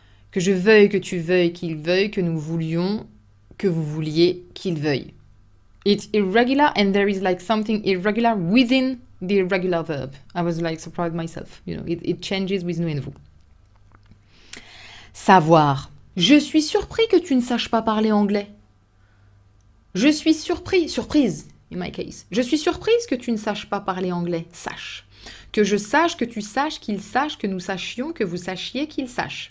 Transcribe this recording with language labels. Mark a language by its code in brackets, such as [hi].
[fr] Que je veuille, que tu veuilles, qu'il veuille, que nous voulions, que vous vouliez, qu'il veuille. [en] It's irregular and there is like something irregular within the irregular verb. I was like surprised myself. It changes with nous et vous. Savoir. [fr] Je suis surpris que tu ne saches pas parler anglais. Je suis surprise. In my case. Je suis surprise que tu ne saches pas parler anglais. Sache. Que je sache, que tu saches, qu'il sache, que nous sachions, que vous sachiez, qu'il sache.